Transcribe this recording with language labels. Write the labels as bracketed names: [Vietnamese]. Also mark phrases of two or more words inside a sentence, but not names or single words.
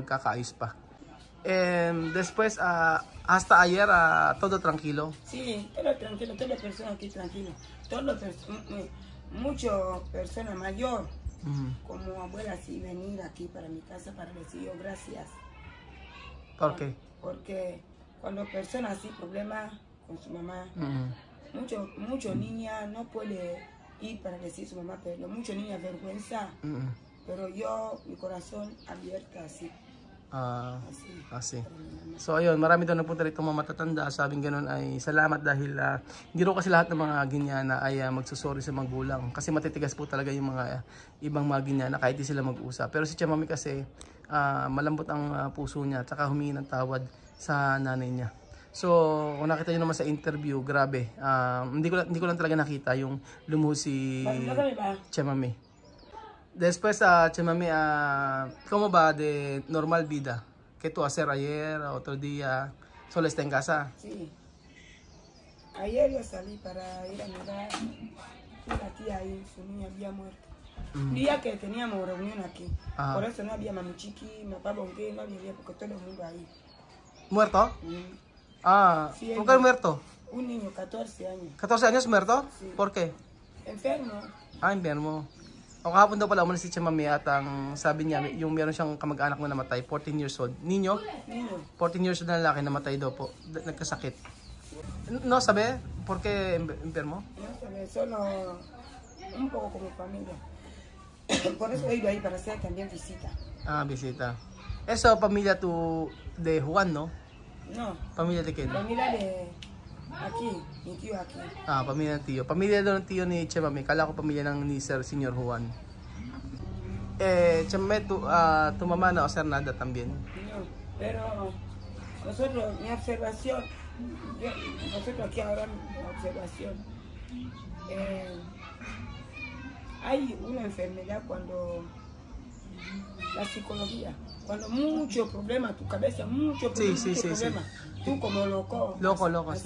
[Filipino] Magkakaayos pa. [Spanish] And después, hasta ayer, todo tranquilo. Sí, todo tranquilo, toda persona aquí tranquilo. Mucho persona mayor, como abuela, sí, venir aquí para mi casa para decir yo gracias. ¿Por qué? Porque cuando personas así, problemas con su mamá, mucho niña no puede ir para decir a su mamá, pero mucho niña vergüenza, pero yo, mi corazón abierta así. Así. [Filipino] So ayun, marami daw nagpunta rito mga matatanda, sabing ganoon ay salamat dahil hindi ro kasi lahat ng mga ginyana ay magsusorry sa magulang kasi matitigas po talaga yung mga ibang mga ginyana kahit di sila mag-usap. Pero si Chamame kasi malambot ang puso niya at saka humingi ng tawad sa nanay niya. So, kung nakita nyo naman sa interview, grabe. Hindi ko lang talaga nakita yung lumuhod si Chamame. [Spanish] Después, Chamame, ¿cómo va de normal vida? ¿Qué tú hacer ayer, otro día? ¿Solo está en casa? Sí. Ayer yo salí para ir a mirar una tía ahí, su niña había muerto. Un día que teníamos reunión aquí. Por eso no había mami chiqui, mi papá bonqué, no había porque todo el mundo ahí. ¿Muerto? Sí, ¿Por qué muerto? Un niño, 14 años. ¿14 años muerto? Sí. ¿Por qué? Enfermo. Enfermo. [Filipino] O kahapon daw pala umalis si Chamame at ang sabi niya, yung meron siyang kamag-anak na namatay, [English] 14 years old. [Spanish] Niño? [English] 14 years old [Filipino] na lalaki, namatay daw po. Nagkasakit. [Spanish] No sabe? ¿Por qué enfermo? No sabe, solo un poco como familia. Por eso he ido ahí para hacer también visita. Visita. Eso, familia de Juan, ¿no? No. ¿Familia de quién? Familia de aquí, mi tío aquí. [Filipino] Pamilya ng tiyo. Pamilya daw ng tiyo ni Chamame. Kala ko pamilya ng ni Sir Señor Juan. [Spanish] Chamame, tu mamá no hacer nada también. No, pero nosotros, mi observación, nosotros aquí ahora mi observación, hay una enfermedad cuando la psicología, cuando mucho problema, tu cabeza, mucho problema, tú como loco, así